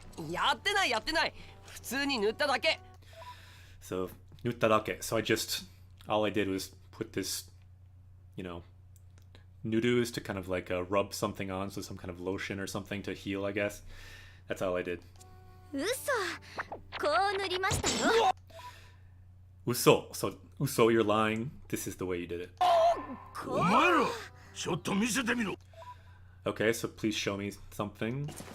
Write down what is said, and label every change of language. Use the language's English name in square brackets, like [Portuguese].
[Japanese] やってない普通に塗っただけ So, 塗っただけ. [English] So all I did was put this, noodles to kind of like rub something on, so some kind of lotion or something to heal, I guess. That's all I did. [Japanese] 嘘こう塗りましたよ [English] Uso. So, uso, you're lying. This is the way you did it. [Japanese] お前らちょっと見せてみろ [English] Okay, so please show me something.